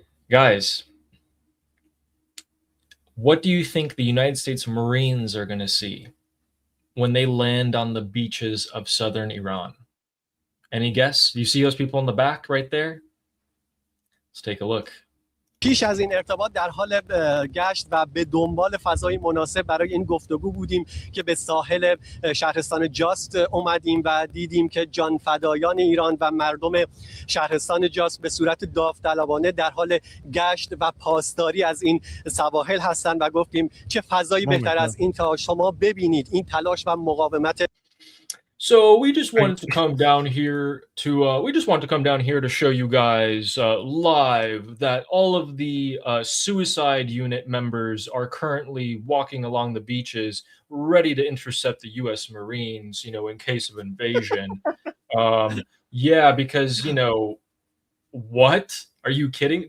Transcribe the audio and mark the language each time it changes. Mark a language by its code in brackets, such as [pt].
[en] Guys, what do you think the United States Marines are going to see when they land on the beaches of southern Iran? Any guess? You see those people in the back right there? Let's take a look. [fa] پیش از این ارتباط در حال گشت و به دنبال فضای مناسب برای این گفتگو بودیم که به ساحل شهرستان جاست اومدیم و دیدیم که جانفدایان ایران و مردم شهرستان جاست به صورت داوطلبانه در حال گشت و پاسداری از این سواحل هستند و گفتیم چه فضایی بهتر از این تا شما ببینید این تلاش و مقاومت. [en] So we just wanted to come down here to show you guys live that all of the suicide unit members are currently walking along the beaches, ready to intercept the U.S. Marines, you know, in case of invasion. Yeah, because, you know, what? Are you kidding?